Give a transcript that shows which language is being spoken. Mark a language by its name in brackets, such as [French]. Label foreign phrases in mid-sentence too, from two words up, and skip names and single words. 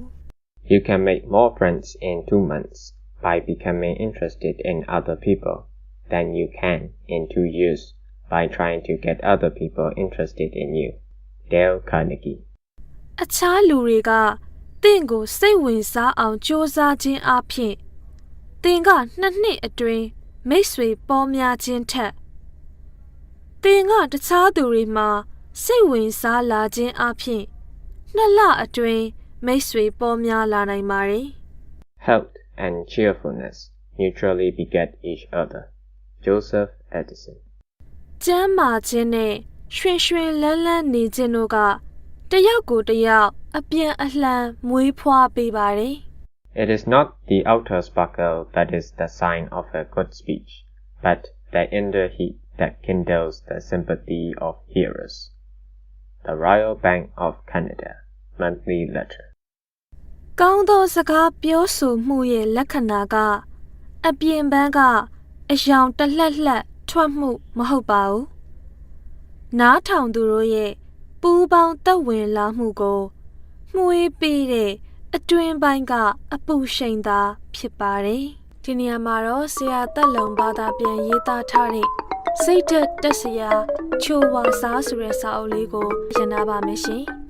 [English] You can make more friends in 2 months by becoming interested in other people than you can in 2 years by trying to get other people interested in you. Dale Carnegie. [Burmese] အခြားလူတွေကသင်ကိုစိတ်ဝင်စားအောင်ကြိုးစားခြင်းအပြင်သင်က2နှစ်အတွင်းမိတ်ဆွေပေါများခြင်းထက်သင်ကတခြားသူတွေမှာစိတ်ဝင်စားလာခြင်းအပြင်2လအတွင်းမိတ်ဆွေပေါများလာနိုင်ပါတယ် [English] Health and cheerfulness mutually beget each other. Joseph Edison. [Burmese] ကျန်းမာခြင်းနဲ့ရွှင်ရွှင်လန်းလန်းနေခြင်းတို့ကတယောက်ကိုတယောက်အပြန်အလှန်မွေးဖွားပေးပါတယ် [English] It is not the outer sparkle that is the sign of a good speech, but the inner heat that kindles the sympathy of hearers. The Royal Bank of Canada, monthly letter. [Burmese] ကောင်းသောစကားပြောဆိုမှုရဲ့လက္ခဏာကအပြင်ပန်းကအယောင်တလှက်လှက်ထွက်မှုမဟုတ်ပါဘူးနားထောင်သူတို့ရဲ့ပူးပေါင်းသက်ဝင်လာမှုကိုမှုေးပေးတဲ့အတွင်းပိုင်းကအပူရှိန်သာဖြစ်ပါတယ်ဒီနေရာမှာတော့ဆရာတက်လုံဘာသာပြန်ရေးသားထားတဲ့စိတ်သက်တက်စရာချိုဝါစားဆိုတဲ့စာအုပ်လေးကိုရနာပါမယ်ရှင်